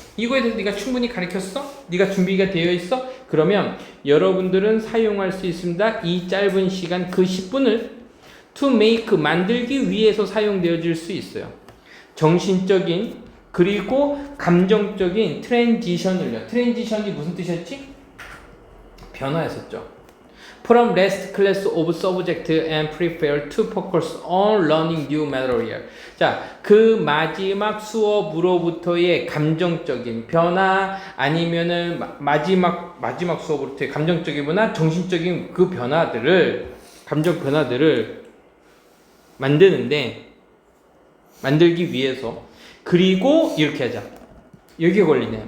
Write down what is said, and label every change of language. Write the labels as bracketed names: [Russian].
[Korean] 이거에 대해서 네가 충분히 가르쳤어? 네가 준비가 되어 있어? 그러면 여러분들은 사용할 수 있습니다. 이 짧은 시간 그 10분을 [English] to make [Korean] 만들기 위해서 사용되어질 수 있어요. 정신적인 그리고 감정적인 트랜지션을요. 트랜지션이 무슨 뜻이었지? 변화했었죠. [English] From last class of subject and prepare to focus on learning new material. [Korean] 자, 그 마지막 수업으로부터의 감정적인 변화 아니면은 마지막 수업으로부터의 감정적인 변화, 정신적인 그 변화들을 감정 변화들을 만들기 위해서 그리고 이렇게 하자. 여기에 걸리네.